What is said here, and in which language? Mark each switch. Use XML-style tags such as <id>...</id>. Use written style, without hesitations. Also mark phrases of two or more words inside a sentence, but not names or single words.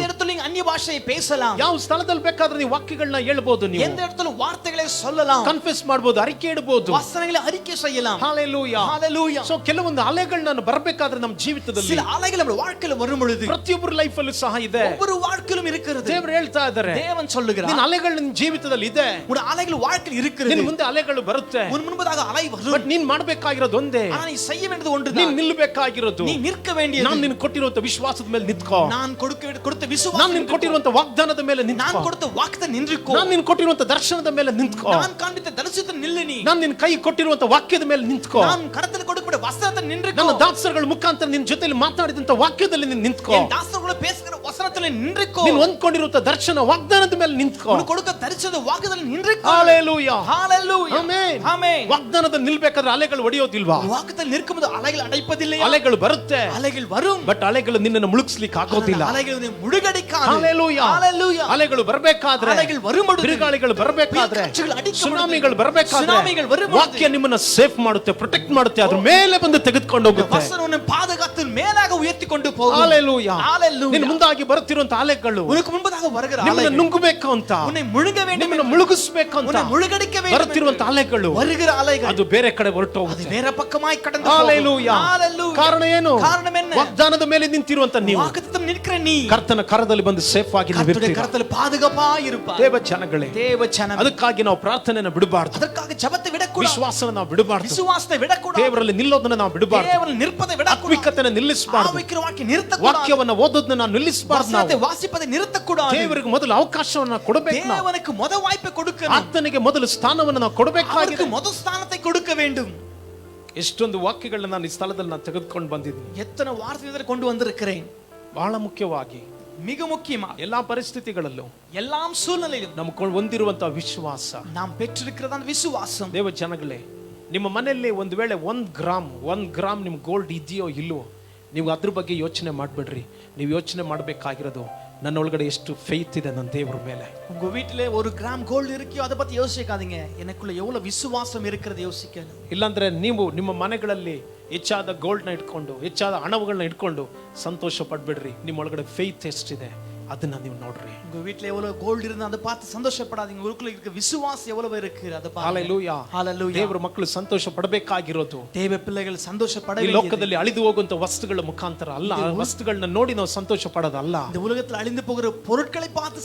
<ta>இடத்துல நீங்க அந்நிய பாஷையை பேசலாம்.</ta> <kn>ಯಾವ ಸ್ಥಳದಲ್ಲಿ ಬೇಕಾದ್ರೆ ನೀವು ವಾಕ್ಯಗಳನ್ನ ಹೇಳ್ಬಹುದು. ನೀವು</kn> <ta>எந்த இடத்துல வார்த்தைகளை சொல்லலாம்.</ta> <kn>ಕನ್ಫೆಸ್ ಮಾಡಬಹುದು, ಅರಿಕೆ ಇಡಬಹುದು.</kn> <ta>வசனங்களை அறிக்கை செய்யலாம்.</ta> <kn>ಹalleluya.</kn> <ta>ஹalleluya.</ta> <kn>ಸೊ ಕೆಲವೊಂದು ಅಲೆಗಳನ್ನ ಬರಬೇಕಾದ್ರೆ ನಮ್ಮ ಜೀವಿತದಲ್ಲಿ,</kn> <ta>சில அலைகள் நம்ம வாழ்க்கையில வரும் பொழுது</ta> <kn>ಪ್ರತಿಯೊಬ್ಬರ ಲೈಫ್ ಅಲ್ಲೂ ಸಹ ಇದೆ.</kn> <ta>ஒவ்வொரு வாழ்க்கையிலும் இருக்கிறது.</ta> <kn>ದೇವರು ಹೇಳ್ತಾ ಇದ್ದಾರೆ,</kn> <ta>தேவன் சொல்லுகிறார்,</ta> <kn>ನಿನ್ನ ಅಲೆಗಳು ನಿನ್ನ ಜೀವಿತದಲ್ಲಿ ಇದೆ.</kn> <ta>உன் அலைகள் வாழ்க்கையில் இருக்கிறது.</ta> <kn>ನಿನ್ನ ಮುಂದೆ ಅಲೆಗಳು ಬರುತ್ತೆ.</kn> <ta>உன் முன்பதாக அலை வரும்.</ta> <kn>ಬಟ್ ನೀನ್ ಮಾಡ್ಬೇಕಾಗಿರೋದು ಒಂದೇ,</kn> <ta>ஆனா நீ செய்ய வேண்டியது</ta> <kn>ನೀನ್</kn> <ta>ஒன்றுதான்.</ta> <kn>ನಿಲ್ಲಬೇಕಾಗಿರೋದು,</kn> <ta>நீ நிற்க வேண்டியது,</ta> <kn>ನಾನು ನಿನ್ ಕೊಟ್ಟಿರುವಂತ ವಿಶ್ವಾಸದ ಮೇಲೆ ನಿಂತ್ಕೋ.</kn> <ta>நான் கொடுத்த</ta> <kn>ನಾನು</kn> <ta>விசுவாசம்,</ta> <kn>ನಿನ್ ಕೊಟ್ಟಿರುವಂತ ವಾಗ್ದಾನದ ಮೇಲೆ</kn> <ta>நான்</ta> <kn>ನಿಂತ್ಕೋ.</kn> <ta>கொடுத்த வாக்குத்தை நின்றுக்கோ.</ta> <kn>ನಾನು ನಿನ್ ಕೊಟ್ಟಿರುವಂತ ದರ್ಶನದ ಮೇಲೆ ನಿಂತ್ಕೋ.</kn> <ta>நான் காண்பித்த தரிசனத்தில் நில்லு நீ.</ta> <kn>ನಾನು ನಿನ್ ಕೈ ಕೊಟ್ಟಿರುವಂತ ವಾಕ್ಯದ ಮೇಲೆ ನಿಂತ್ಕೋ.</kn> <ta>நான் கரத்தில் கொடுக்கப்பட்ட வசனத்தில் நின்றுக்கோ.</ta> <kn>ನನ್ನ ದಾಸರುಗಳ ಮುಖಾಂತರ ನಿನ್ ಜೊತೆಲಿ ಮಾತಾಡಿದಂತ ವಾಕ್ಯದಲ್ಲಿ ನೀನ್ ನಿಂತ್ಕೋ.</kn> <ta>என் தாசர்களோட பேசுகிற வசனத்தில் நின்றுக்கோ.</ta> <kn>ನೀನ್ ಹೊಂದ್ಕೊಂಡಿರುವಂತ ದರ್ಶನ ವಾಗ್ದಾನದ ಮೇಲೆ ನಿಂತ್ಕೋ.</kn> <ta>உனக்கு கொடுக்க தரிசனದ வாக்குதல் நின்றுக்கோ.</ta> <kn>ಹalleluya.</kn> <ta>ஹalleluya.</ta> <kn>ಆಮೆನ್.</kn> <ta>ஆமென்.</ta> <kn>ವಾಗ್ದಾನದಲ್ಲಿ ನಿಲ್ಬೇಕಾದ್ರೆ ಅಲೆಗಳು ಹೊಡೆಯೋದಿಲ್ವಾ?</kn> <ta>வாக்குதல் நிற்கும்போது அலைகள் அடைப்பதில்லையா?</ta> <kn>ಅಲೆಗಳು ಬರುತ್ತೆ,</kn> <ta>அலைகள் வரும்.</ta> <kn>ಬಟ್ ಅಲೆಗಳು ನಿನ್ನನ್ನು ಮುಳುಗಿಸ್ಲಿಕ್ಕೆ ಆಗೋದಿಲ್ಲ.</kn> <ta>அலைகள் உன்னை முழுகடிக்காது.</ta> <kn>ಹalleluya.</kn> <ta>ஹalleluya.</ta> <kn>ಅಲೆಗಳು ಬರಬೇಕಾದ್ರೆ,</kn> <ta>அலைகள் வரும்பொழுது,</ta> <kn>ಬಿರುಗಾಳಿಗಳು ಬರಬೇಕಾದ್ರೆ,</kn> <ta>காற்றுகள் அடிக்கும்</ta> <kn>ಸುನಾಮಿಗಳು</kn> <ta>பொழுது,</ta> <kn>ಬರಬೇಕಾದ್ರೆ,</kn> <ta>ಸುನಾಮಿಗಳು வரும்பொழுது,</ta> <kn>ವಾಕ್ಯ ನಿಮ್ಮನ್ನ ಸೇಫ್ ಮಾಡುತ್ತೆ, ಪ್ರೊಟೆಕ್ಟ್ ಮಾಡುತ್ತೆ, ಅದ್ರ ಮೇಲೆ ಬಂದು ತೆಗೆದುಕೊಂಡು ಹೋಗುತ್ತೆ.</kn> <ta>வசனம் உன்னை பாதுகாத்து மேலாக உயர்த்தி கொண்டு போகும்.</ta> <kn>ಹalleluya.</kn> <ta>ஹalleluya.</ta> <kn>ನಿನ್ನ ಮುಂದಾಗಿ ಬರುತ್ತಿರುವಂತ ಅಲೆಗಳು</kn> <ta>உனக்கு முன்பதாக வருகிற</ta> <kn>ನಿಮ್ಮನ್ನ</kn> <ta>அலைகள்</ta> <kn>ನುಂಗಬೇಕು ಅಂತ,</kn> <ta>உன்னை முழுக வேண்டும்,</ta> <kn>ನಿಮ್ಮನ್ನ ಮುಳುಗಿಸಬೇಕು ಅಂತ</kn> <ta>உன்னை முழுகடிக்க வேண்டும்</ta> <kn>ಬರುತ್ತಿರುವಂತ ಅಲೆಗಳು,</kn> <ta>வருகிற அலைகள்</ta> <kn>ಅದು ಬೇರೆ ಕಡೆ ಹೊರಟು</kn> <ta>அது</ta> <kn>ಹೋಗುತ್ತೆ.</kn> <ta>வேற பக்கமாய் கடந்து</ta> <kn>ಹalleluya.</kn> <ta>போகும். ஹalleluya.</ta> <kn>ಕಾರಣ ಏನು?</kn> <ta>காரணம் என்ன?</ta> <kn>ವಾಗ್ದಾನದ ಮೇಲೆ ನಿಂತಿರುವಂತ ನೀವು,</kn> <ta>வாக்குத்தத்தம் நிற்கிற நீ</ta> <kn>ಕರ್ತನ ಕರದಲ್ಲಿ ಬಂದು ಸೇಫ್ ಆಗಿ ನೀವು</kn> <ta>கர்த்தருடைய</ta> <kn>ಇರ್ತೀರಾ.</kn> <ta>கரத்தில் பாதுகாப்பாய் இருப்பாய்.</ta> <kn>ದೇವ ಜನಗಳೇ,</kn> <ta>தேவ ஜனமே,</ta> <kn>ಅದಕ್ಕಾಗಿ ನಾವು ಪ್ರಾರ್ಥನೆಯನ್ನು ಬಿಡಬಾರ್ದು,</kn> <ta>அதற்காக ஜெபத்தை விடக்கூடாது,</ta> <kn>ವಿಶ್ವಾಸನ ನಾವು ಬಿಡಬಾರ್ದು,</kn> <ta>விசுவாசத்தை விடக்கூடாது,</ta> <kn>ದೇವರಲ್ಲಿ ನಿಲ್ಲೋದನ್ನ ನಾವು ಬಿಡಬಾರ್ದು,</kn> <ta>தேவனில் நிற்பதை விடக்கூடாது,</ta> <kn>ಆತ್ಮಿಕತೆಯನ್ನು ನಿಲ್ಲಿಸಬಾರ್ದು,</kn> <ta>ஆவிக்குரிய வாக்கியம் நிறுத்தக்கூடாது,</ta> <kn>ವಾಕ್ಯವನ್ನ ಓದೋದನ್ನ ನಾವು ನಿಲ್ಲಿಸಬಾರ್ದು.</kn> <ta>வசனத்தை</ta> <kn>ನಾವು</kn> <ta>வாசிப்பதை நிறுத்தக்கூடாது,</ta> <kn>ದೇವರಿಗೆ ಮೊದಲು ಅವಕಾಶವನ್ನ ಕೊಡಬೇಕು. ನಾವು</kn> <ta>தேவனுக்கு முத வாய்ப்பை கொடுக்கணும்,</ta> <kn>ಆತನಿಗೆ ಮೊದಲು ಸ್ಥಾನವನ್ನು ನಾವು ಕೊಡಬೇಕಾಗಿದೆ.</kn> <ta>அவருக்கு முத ஸ்தானத்தை கொடுக்க வேண்டும்.</ta> <kn>ಎಷ್ಟೊಂದು ವಾಕ್ಯಗಳನ್ನ ನಾನು ಈ ಸ್ಥಳದಲ್ಲಿ ನಾನು ತೆಗೆದುಕೊಂಡು ಬಂದಿದ್ದೀನಿ.</kn> <ta>எத்தனை வார்த்தைகளை கொண்டு வந்திருக்கிறேன்.</ta> <kn>ಬಹಳ ಮುಖ್ಯವಾಗಿ</kn> <ta>மிக முக்கியமா</ta> <kn>ಎಲ್ಲಾ ಪರಿಸ್ಥಿತಿಗಳಲ್ಲೂ</kn> <ta>எல்லாம் சூழ்நிலையிலும்</ta> <kn>ನಮ್ಕೊಂಡು ಹೊಂದಿರುವಂತಹ ವಿಶ್ವಾಸ,</kn> <ta>நாம் பெற்றிருக்கிறது அந்த விசுவாசம்.</ta> <kn>ದೇವ ಜನಗಳೇ, ನಿಮ್ಮ ಮನೆಯಲ್ಲಿ ಒಂದು ವೇಳೆ 1 ಗ್ರಾಮ್ ನಿಮ್ ಗೋಲ್ಡ್ ಇದೆಯೋ ಇಲ್ವೋ, ನೀವು ಅದ್ರ ಬಗ್ಗೆ ಯೋಚನೆ ಮಾಡ್ಬೇಡ್ರಿ. ನೀವು ಯೋಚನೆ ಮಾಡ್ಬೇಕಾಗಿರೋದು ನನ್ನೊಳಗಡೆ ಎಷ್ಟು ಫೇತ್ ಇದೆ ನನ್ನ ದೇವ್ರ ಮೇಲೆ.</kn> <ta>உங்க வீட்டிலே 1 கிராம் கோல்டு இருக்கியோ அதை பத்தி யோசிக்காதீங்க, எனக்குள்ள எவ்வளவு விசுவாசம் இருக்கிறது யோசிக்கணும்.</ta> <kn>ಇಲ್ಲಾಂದ್ರೆ ನೀವು ನಿಮ್ಮ ಮನೆಗಳಲ್ಲಿ ಹೆಚ್ಚಾದ ಗೋಲ್ಡ್ನ ಇಟ್ಕೊಂಡು ಹೆಚ್ಚಾದ ಹಣಗಳನ್ನ ಇಟ್ಕೊಂಡು ಸಂತೋಷ ಪಡ್ಬೇಡ್ರಿ. ನಿಮ್ಮ ಒಳಗಡೆ ಫೇತ್ ಎಷ್ಟಿದೆ ಅದನ್ನ ನೀವು ನೋಡ್ರಿ.</kn> <ta>உங்க வீட்ல எவ்வளவு கோல்டு இருந்தா அதை பார்த்து சந்தோஷப்படாதீங்க, உங்களுக்குள்ள இருக்க விசுவாசம் எவ்வளவு இருக்கு அதை பாருங்க. ஹalleluya. ஹalleluya.</ta> <kn>ದೇವರ ಮಕ್ಕಳು ಸಂತೋಷ ಪಡಬೇಕಾಗಿರೋದು</kn> <ta>தேவ பிள்ளைகள் சந்தோஷப்பட</ta> <kn>ಈ ಲೋಕದಲ್ಲಿ ಅಳಿದು ಹೋಗುವಂತ ವಸ್ತುಗಳ ಮುಖಾಂತರ ಅಲ್ಲ, ವಸ್ತುಗಳನ್ನ ನೋಡಿ ನಾವು ಸಂತೋಷ ಪಡೋದಲ್ಲ.</kn> <ta>இந்த உலகத்தில் அழிந்து போகிற பொருட்களை பார்த்து</ta>